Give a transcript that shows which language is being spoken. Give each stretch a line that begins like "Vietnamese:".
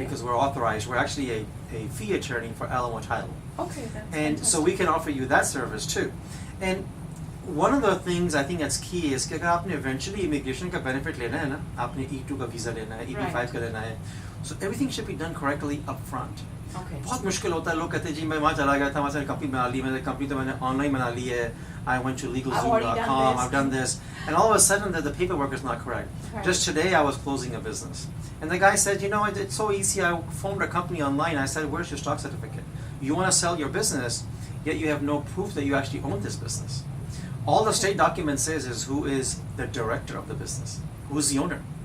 English: because we're authorized. We're actually a fee attorney for L1A title. Okay, that's And so we can offer you that service too. And one of the things I think that's key is
Hindi: कि अगर आपने eventually immigration का benefit लेना है
English: ना, आपने E2 का visa लेना है, EB5 का लेना है, so everything should be done correctly up front. Okay.
Hindi: बहुत मुश्किल होता है, लोग कहते हैं जी मैं वहाँ चला गया था, वहाँ से कंपनी बना ली, मैंने कंपनी तो मैंने ऑनलाइन बना ली है,
English: I went to LegalZoom.com, I've done this, and all of a sudden the paperwork is not correct. Right. Just today I was closing a business, and the guy said, it's so easy, I formed a company online. I said, where's your stock certificate? You want to sell your business, yet you have no proof that you actually own this business. All the state document says is who is the director of the business, who is the owner.